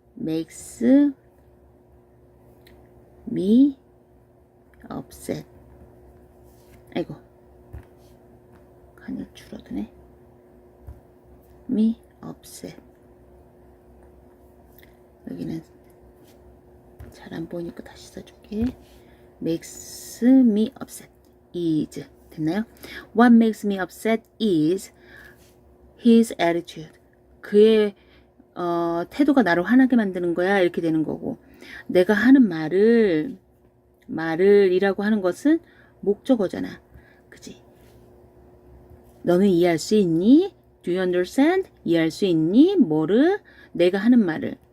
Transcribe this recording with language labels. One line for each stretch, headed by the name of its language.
English: makes me upset.
Korean: 아이고 칸이 줄어드네.
English: me upset.
Korean: 여기는 잘 안 보이니까 다시 써줄게.
English: makes me upset is
Korean: 됐나요?
English: What makes me upset is his attitude.
Korean: 그의 태도가 나를 화나게 만드는 거야. 이렇게 되는 거고 내가 하는 말을 이라고 하는 것은 목적어잖아. 그지? 너는 이해할 수 있니?
English: Do you understand?
Korean: 이해할 수 있니? 뭐를? 내가 하는 말을.